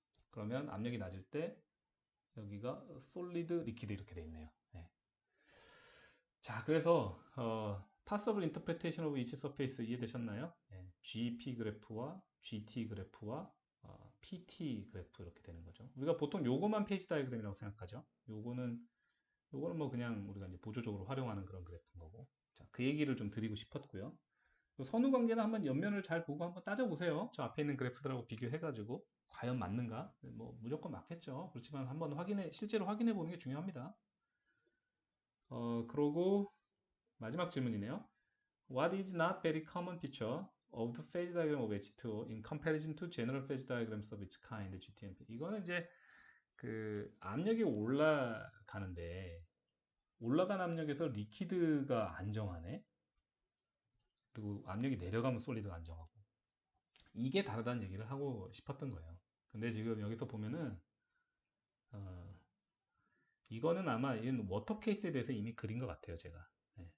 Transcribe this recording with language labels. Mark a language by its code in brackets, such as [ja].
[ko] 그러면 압력이 낮을 때 여기가 솔리드 리퀴드 이렇게 돼 있네요. 네. 자, 그래서 [en] Possible Interpretation of Each Surface [ko] 이해되셨나요? 네. GP 그래프와 GT 그래프와 PT 그래프 이렇게 되는 거죠. 우리가 보통 요거만 페이지 다이그램이라고 생각하죠. 요거는 뭐 그냥 우리가 이제 보조적으로 활용하는 그런 그래프인 거고. 자, 그 얘기를 좀 드리고 싶었고요. 선후 관계는 한번 옆면을 잘 보고 한번 따져보세요. 저 앞에 있는 그래프들하고 비교해가지고 과연 맞는가? 뭐 무조건 맞겠죠. 그렇지만 한번 실제로 확인해 보는 게 중요합니다. 그러고 마지막 질문이네요. [en] What is not very common feature of the phase diagram of H2O in comparison to general phase diagrams of its kind, GTMP? [ko] 이거는 이제 그 압력이 올라가는데 올라간 압력에서 리퀴드가 안정하네. 그리고 압력이 내려가면 솔리드가 안정하고. 이게 다르다는 얘기를 하고 싶었던 거예요. 근데 지금 여기서 보면은 어, 이거는 아마 이건 워터 케이스에 대해서 이미 그린 것 같아요, 제가. 네.